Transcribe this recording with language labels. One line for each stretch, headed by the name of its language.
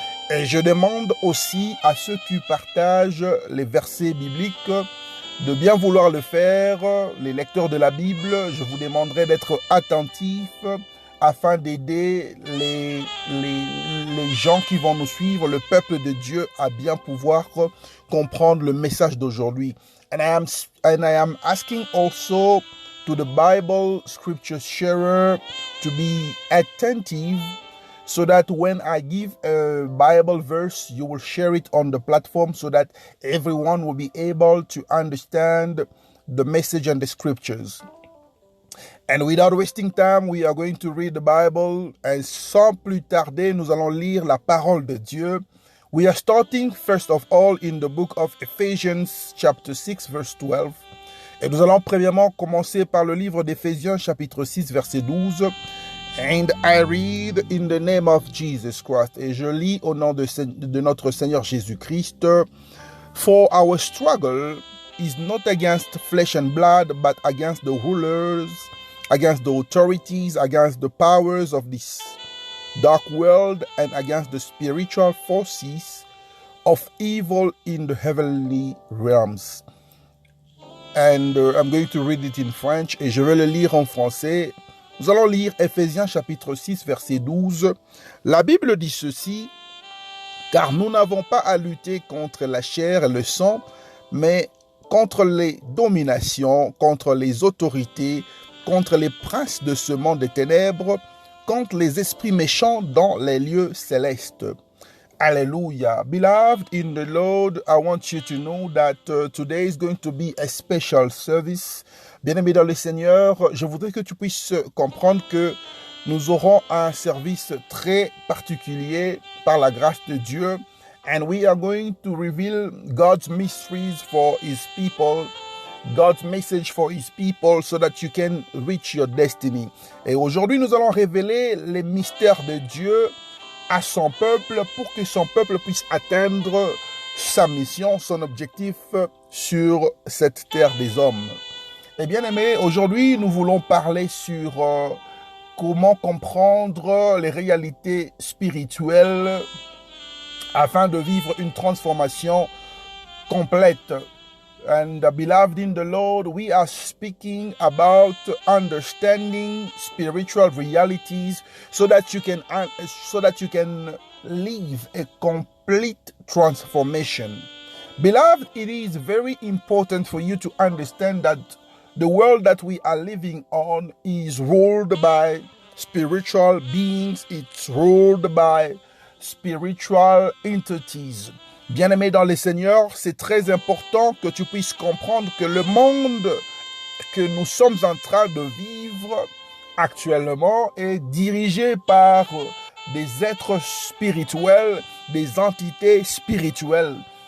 French: Et je demande aussi à ceux qui partagent les versets bibliques de bien vouloir le faire. Les lecteurs de la Bible, je vous demanderai d'être attentifs afin d'aider les gens qui vont nous suivre, le peuple de Dieu, à bien pouvoir comprendre le message d'aujourd'hui.
English: And I am asking also to the Bible scripture sharer to be attentive, so that when I give a Bible verse, you will share it on the platform so that everyone will be able to understand the message and the scriptures. And without wasting time, we are going to read the Bible.
French: Et sans plus tarder, nous allons lire la parole de Dieu.
English: We are starting first of all in the book of Ephesians chapter 6 verse 12.
French: Et nous allons premièrement commencer par le livre d'Éphésiens chapitre 6 verset 12.
English: And I read in the name of Jesus Christ.
French: Et je lis au nom de notre Seigneur Jésus-Christ.
English: For our struggle is not against flesh and blood, but against the rulers, against the authorities, against the powers of this dark world, and against the spiritual forces of evil in the heavenly realms. And I'm going to read it in French.
French: Et je vais le lire en français. Nous allons lire Éphésiens chapitre 6 verset 12. La Bible dit ceci: car nous n'avons pas à lutter contre la chair et le sang, mais contre les dominations, contre les autorités, contre les princes de ce monde des ténèbres, contre les esprits méchants dans les lieux célestes. Hallelujah.
English: Beloved in the Lord, I want you to know that today is going to be a special service.
French: Bien-aimé dans le Seigneur, je voudrais que tu puisses comprendre que nous aurons un service très particulier par la grâce de Dieu.
English: And we are going to reveal God's mysteries for His people, God's message for His people, so that you can reach your destiny.
French: Et aujourd'hui, nous allons révéler les mystères de Dieu à son peuple pour que son peuple puisse atteindre sa mission, son objectif sur cette terre des hommes. Et bien aimé, aujourd'hui, nous voulons parler sur comment comprendre les réalités spirituelles afin de vivre une transformation complète.
English: And beloved in the Lord, we are speaking about understanding spiritual realities so that you can live a complete transformation. Beloved, it is very important for you to understand that the world that we are living on is ruled by spiritual beings. It's ruled by spiritual entities.
French: Bien-aimé dans le Seigneur, c'est très important que tu puisses comprendre que le monde que nous sommes en train de vivre actuellement est dirigé par des êtres spirituels, des entités spirituelles.